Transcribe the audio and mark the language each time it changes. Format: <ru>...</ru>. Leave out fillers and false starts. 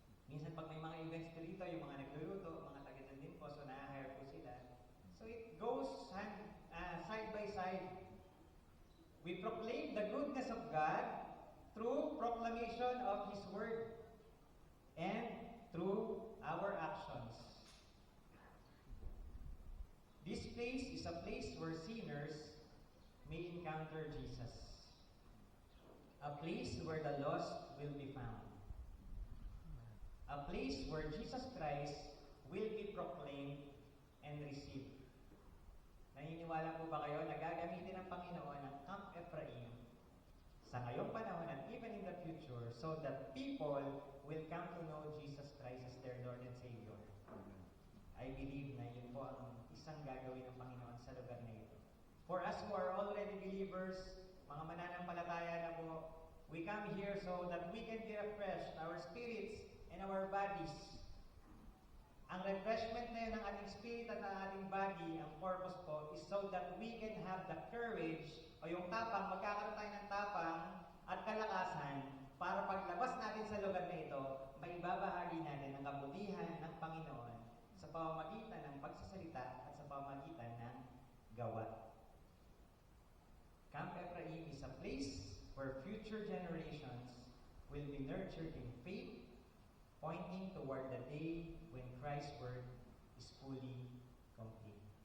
<tl>Minsan pag may mga events dito, yung mga nagluluto, mga taga dyan din po, so na-hire po sila.</tl> <en>So it goes side by side. We proclaim the goodness of God through proclamation of His Word and through our actions. This place is a place where sinners may encounter Jesus. A place where the lost will be found. A place where Jesus Christ will be proclaimed and received.</en> <tl>Naniniwala po ba kayo na gagamitin ng Panginoon ang Camp Ephraim sa ngayong panahon</tl> <en>and even in the future so that people will come to know Jesus Christ as their Lord and Savior? I believe</en> <tl>na yun po ang isang gagawin ng Panginoon sa lugar na ito.</tl> <en>For us who are already believers,</en> <tl>mga mananampalataya na po,</tl> <en>we come here so that we can be refreshed, our spirits and our bodies.</en> <tl>Ang refreshment na yun ng ating spirit at ng ating body, ang purpose po,</tl> <en>is so that we can have the courage</en> <tl>o yung tapang, magkakaroon tayo ng tapang at kalakasan para paglabas natin sa lugar na ito, maibabahagi natin ang kabutihan ng Panginoon sa pamamagitan ng pagsasalita at sa pamamagitan ng gawa.</tl> <en>Camp Ephraim is a place where future generations will be nurtured in faith, pointing toward the day when Christ's word is fully complete.</en>